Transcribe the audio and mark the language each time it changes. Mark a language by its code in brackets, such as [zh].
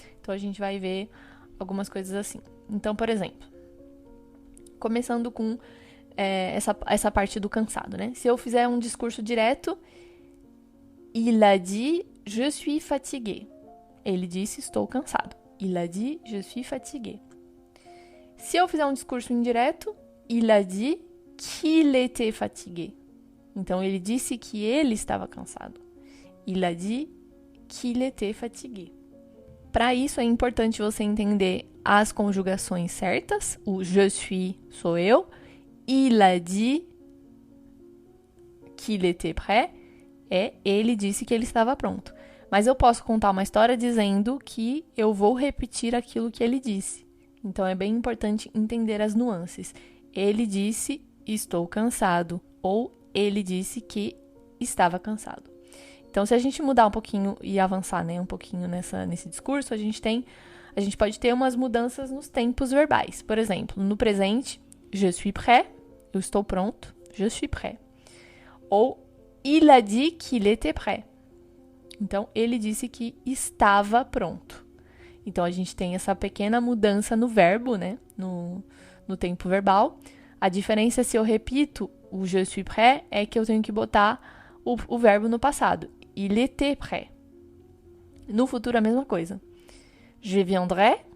[pt] Então, a gente vai ver algumas coisas assim. Então, por exemplo, começando com essa parte do cansado, né? Se eu fizer um discurso direto, [fr] il a dit, je suis fatigué. [pt] Ele disse, estou cansado. [fr] Il a dit, je suis fatigué. [pt] Se eu fizer um discurso indireto, [fr] il a dit qu'il était fatigué. [pt] Então, ele disse que ele estava cansado. [fr] Il a dit qu'il était fatigué. [pt] Para isso, é importante você entender as conjugações certas. O [fr] je suis [pt] sou eu. [fr] Il a dit qu'il était prêt. [pt] Ele disse que ele estava pronto. Mas eu posso contar uma história dizendo que eu vou repetir aquilo que ele disse. Então, é bem importante entender as nuances. Ele disse, estou cansado. Ou ele disse que estava cansado. Então, se a gente mudar um pouquinho e avançar, né, um pouquinho nesse discurso, a gente pode ter umas mudanças nos tempos verbais. Por exemplo, no presente, [fr] je suis prêt, [pt] eu estou pronto, je suis prêt. Ou, [fr] il a dit qu'il était prêt. [pt] Então, ele disse que estava pronto. Então, a gente tem essa pequena mudança no verbo, né, no tempo verbal. A diferença é se eu repito o [fr] je suis prêt, [pt] é que eu tenho que botar o verbo no passado. [fr] Il était prêt. [pt] No futuro, a mesma coisa. [fr] Je viendrai.